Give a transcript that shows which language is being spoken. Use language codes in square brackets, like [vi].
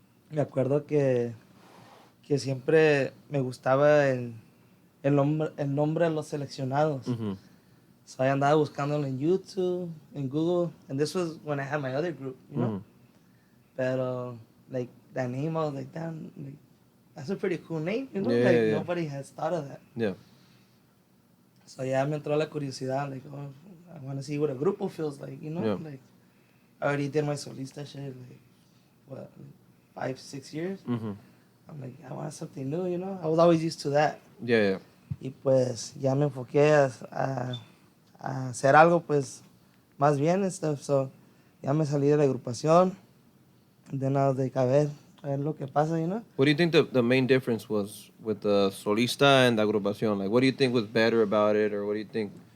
[es] Me acuerdo que siempre me gustaba el nombre de los seleccionados. [en] So I [es] andaba buscándolo en YouTube, en Google, [en] and this was when I had my other group, you know. Pero like that name, I was like, damn, like, that's a pretty cool name, you know. Yeah, yeah. Nobody has thought of that. Yeah. So yeah, [es] me entró la curiosidad, [en] like, oh, I want to see what a grupo feels like, you know. Yeah. Like, I already did my solista shit, like, what, 5-6 years. Mm-hmm. I'm like, I want something new, you know. I was always used to that. Yeah, yeah. [es] Y pues ya me enfoqué a hacer algo pues más bien [en] and stuff. [es] So ya me salí de la agrupación. [en] And then I was like, [es] a ver lo que pasa, [en] you know. What do you think the main difference was with the solista and the agrupación? Like, what do you think was better about it, or what do you think?